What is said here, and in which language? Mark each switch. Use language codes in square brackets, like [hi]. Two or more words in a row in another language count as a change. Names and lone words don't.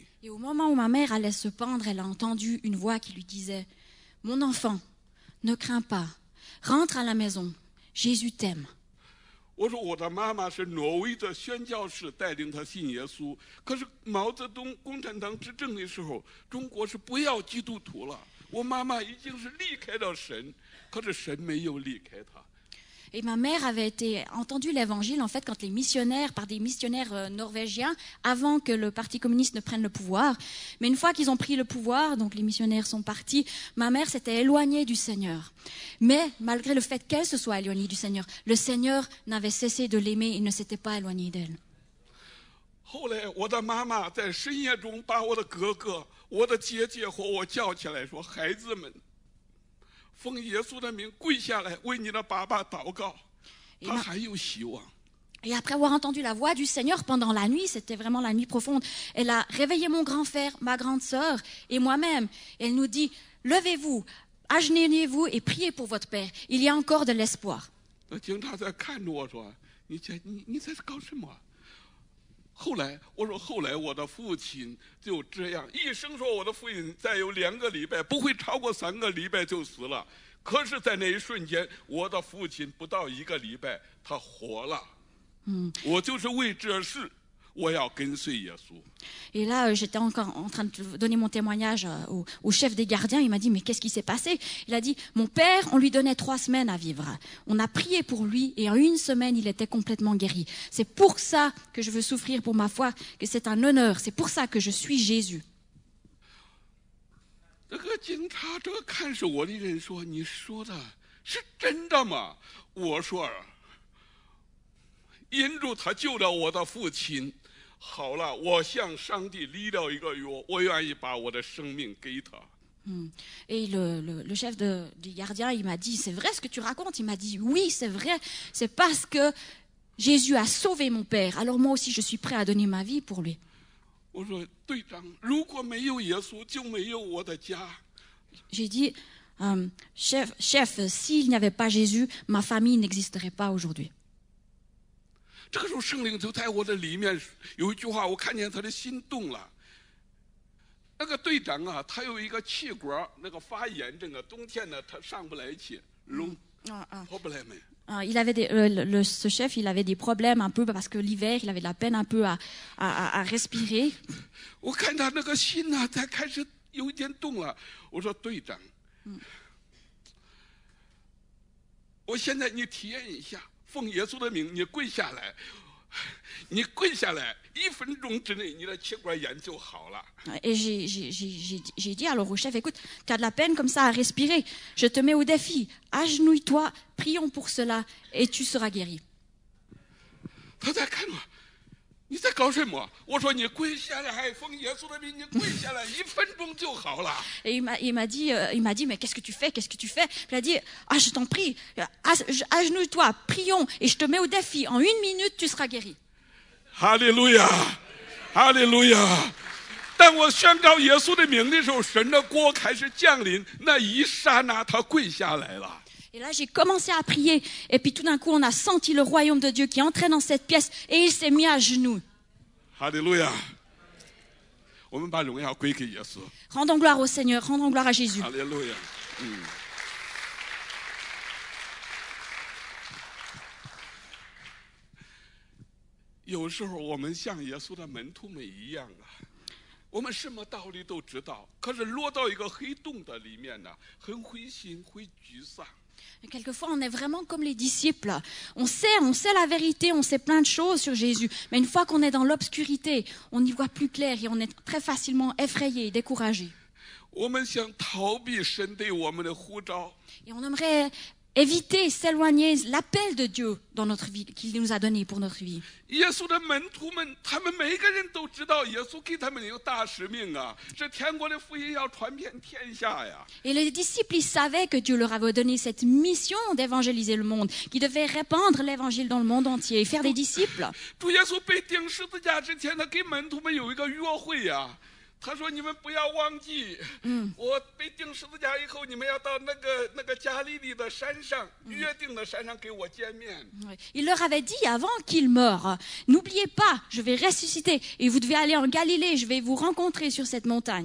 [fr] Et au moment où ma mère allait se pendre, elle a entendu une voix qui lui disait, mon enfant, ne crains pas, rentre à la maison. Jésus t'aime. [zh] 我说我的妈妈是挪威的宣教士，带领他信耶稣。可是毛泽东共产党执政的时候，中国是不要基督徒了。我妈妈已经是离开了神，可是神没有离开她。 [fr] Et ma mère avait entendu l'évangile en fait quand par des missionnaires norvégiens, avant que le Parti communiste ne prenne le pouvoir. Mais une fois qu'ils ont pris le pouvoir, donc les missionnaires sont partis, ma mère s'était éloignée du Seigneur. Mais malgré le fait qu'elle se soit éloignée du Seigneur, le Seigneur n'avait cessé de l'aimer, il ne s'était pas éloigné d'elle. [zh] 后来我的妈妈在深夜中把我的哥哥、我的姐姐和我叫起来说：“孩子们。” 奉耶稣的名跪下来为你的爸爸祷告，他还有希望。 [fr] Et après avoir entendu la voix du Seigneur pendant la nuit, c'était vraiment la nuit profonde, elle a réveillé mon grand frère, ma grande sœur et moi-même. Elle nous dit, levez-vous, agenouillez-vous et priez pour votre père. Il y a encore de l'espoir. [zh] 警察在看着我说：“你在搞什么？” 后来我的父亲就这样，医生说我的父亲再有2个礼拜，不会超过3个礼拜就死了。可是，在那一瞬间，我的父亲不到1个礼拜，他活了。我就是为这事，我要跟随耶稣。 [fr] Et là, j'étais encore en train de donner mon témoignage au chef des gardiens. Il m'a dit, mais qu'est-ce qui s'est passé? Il a dit, mon père, on lui donnait 3 semaines à vivre. On a prié pour lui et en 1 semaine, il était complètement guéri. C'est pour ça que je veux souffrir pour ma foi, que c'est un honneur. C'est pour ça que je suis Jésus. [zh] 这个警察，这个看守我的人说：“你说的是真的吗？” 我说：“因主他救了我的父亲， 好了，我向上帝立了一个约，我愿意把我的生命给他。 [fr] Et le chef des gardiens, il m'a dit, c'est vrai ce que tu racontes? Il m'a dit, oui, c'est vrai, c'est parce que Jésus a sauvé mon père. Alors moi aussi, je suis prêt à donner ma vie pour lui. [zh] 我说队长，如果没有耶稣，就没有我的家。 [fr] J'ai dit, chef, s'il n'y avait pas Jésus, ma famille n'existerait pas aujourd'hui. [zh] 这个时候，圣灵就在我的里面有一句话，我看见他的心动了。那个队长啊，他有一个气管那个发炎症啊，冬天呢他上不来气，跑不来门。 [fr] Il avait ce chef, il avait des problèmes un peu parce que l'hiver, il avait de la peine un peu à respirer. [zh] 我看他那个心呐，才开始有一点动了。我说队长，我现在你体验一下，奉耶稣的名，你跪下来，你跪下来，1分钟之内，你的气管炎就好了。 [fr] Et j'ai dit alors au chef, écoute, tu as de la peine comme ça à respirer, je te mets au défi, agenouille-toi, prions pour cela et tu seras guéri. [zh] 他在看我，你在搞什么？我说你跪下来，奉耶稣的名，你跪下来，1分钟就好了。 [fr] Et il m'a dit, mais qu'est-ce que tu fais? Qu'est-ce que tu fais? Il a dit, ah je t'en prie, agenouille-toi, prions et je te mets au défi, en 1 minute tu seras guéri. [zh] 哈利路亚，哈利路亚！当我宣告耶稣的名的时候，神的国开始降临，那一刹那他跪下来了。 [fr] Et là, j'ai commencé à prier. Et puis tout d'un coup, on a senti le royaume de Dieu qui entrait dans cette pièce et il s'est mis à genoux. [zh] 哈利路亚！我们把荣耀归给耶稣。 [fr] Rendons gloire au Seigneur, rendons gloire à Jésus. [zh] 哈利路亚！有时候我们像耶稣的门徒们一样啊，我们什么道理都知道，可是落到一个黑洞的里面呢，很灰心，会沮丧。 [fr] Et quelquefois, on est vraiment comme les disciples. On sait la vérité, on sait plein de choses sur Jésus. Mais une fois qu'on est dans l'obscurité, on n'y voit plus clair et on est très facilement effrayé et découragé. [zh] 我们想逃避神对我们的呼召。 [fr] Et on aimerait éviter, s'éloigner l'appel de Dieu dans notre vie, qu'il nous a donné pour notre vie. [zh] 耶稣的门徒们，他们每个人都知道耶稣给他们有大使命啊，这天国的福音要传遍天下呀。 [fr] Et les disciples, ils savaient que Dieu leur avait donné cette mission d'évangéliser le monde, qu'ils devaient répandre l'évangile dans le monde entier et faire des disciples. [zh] 主耶稣被钉十字架之前，他给门徒们有一个约会呀。他说：“你们不要忘记，我被钉十字架以后，你们要到那个加利利的山上，约定的山上给我见面。” [fr] Il leur avait dit avant qu'il meure, n'oubliez pas, je vais ressusciter et vous devez aller en Galilée, je vais vous rencontrer sur cette montagne.